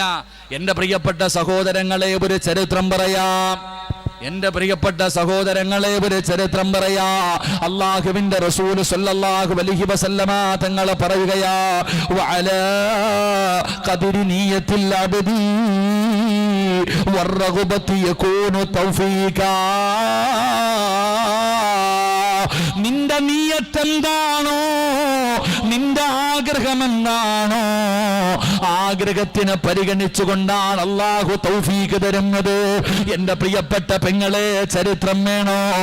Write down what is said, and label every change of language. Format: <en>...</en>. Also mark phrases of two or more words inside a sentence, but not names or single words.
<ml>എൻ്റെ പ്രിയപ്പെട്ട സഹോദരങ്ങളെ, ഒരു ചരിത്രം പറയാം. എൻ്റെ പ്രിയപ്പെട്ട സഹോദരങ്ങളെ, ഒരു ചരിത്രം പറയാ. അല്ലാഹുവിന്റെ റസൂൽ</ml> <ar>صلى الله عليه وسلم</ar> <ml>തങ്ങൾ പറയുകയാ,</ml> <ar>وعلى قدر نية العبد والرغبة يكون توفيقا.</ar> <ml>നിന്റെ നിയ്യത്ത് എന്താണോ, നിന്റെ ആഗ്രഹം എന്താണോ, ആഗ്രഹത്തിനെ പരിഗണിച്ചുകൊണ്ടാണ് അല്ലാഹു തൗഫീഖ് തരുന്നത്. എന്റെ പ്രിയപ്പെട്ട പെങ്ങളെ, ചരിത്രം വേണോ?</ml>